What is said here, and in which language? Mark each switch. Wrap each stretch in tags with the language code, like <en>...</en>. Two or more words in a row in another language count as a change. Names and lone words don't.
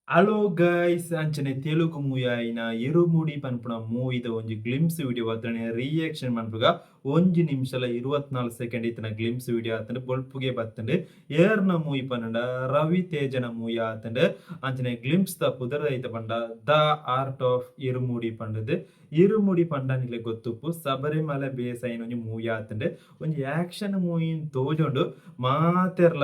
<en>hello guys</en> <tcy>ಅಂಚನೆ</tcy> <en>Telugu movie</en> <tcy>ಆಯಿನ ಇರುಮುಡಿ ಪನ್ಪುನ ಮೂವಿದ ಒಂಜಿ</tcy> <en>glimpse video</en> <tcy>ಅತ್ತನೆ ರಿಯಾಕ್ಷನ್ ಮನ್ಪುಗ 1 ನಿಮಿಷಲ 24 ಸೆಕೆಂಡ್ ಇತ್ತನ</tcy> <en>glimpse video</en> <tcy>ಆತಂಡೆ ಬೊಲ್ಪುಗೆ ಬತ್ತಂಡೆ ಏರ್ನ ಮೂವಿ ಪನ್ನಡ ರವಿ ತೇಜನ ಮೂವಿ ಆತಂಡೆ ಅಂಚನೆ ಗ್ಲಿಮ್ಸ್ ದ ಪುದರ್ ಐತ ಪಂಡ ದ ಆರ್ಟ್ ಆಫ್ ಇರುಮುಡಿ ಪಂಡದು ಇರುಮುಡಿ ಪಂಡನಿಲೆ ಗೊತ್ತುಪ್ಪು ಸಬರಿಮಲೆ ಬೇಸ್ ಐನ ಒಂಜಿ ಮೂವಿ ಆತಂಡೆ ಒಂಜಿ</tcy> <en>action movie</en> <tcy>ತೋಜೊಂಡು ಮಾತೆರ್ಲ</tcy>